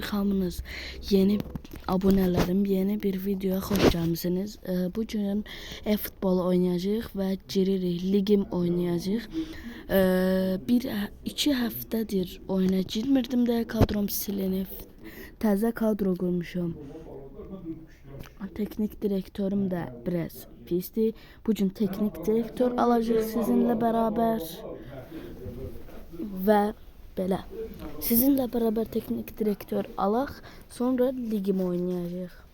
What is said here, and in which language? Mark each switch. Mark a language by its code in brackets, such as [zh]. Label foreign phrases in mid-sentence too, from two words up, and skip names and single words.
[tr] Hamınız yeni abonelerim yeni bir videoya hoş gelmişsiniz. [az] Bugün e-futbol oynayacağıq və giririk ligim oynayacağıq. İki həftədir oyuna girmirdim də kadrom silinib. Təzə kadro qurmuşam. [tr] Teknik direktörüm de biraz pisti. Bugün teknik direktör alacağıq sizinle beraber. [az] Ve belə [tr] sizinle beraber teknik direktör [az] alaq, sonra ligimi oynayacağıq.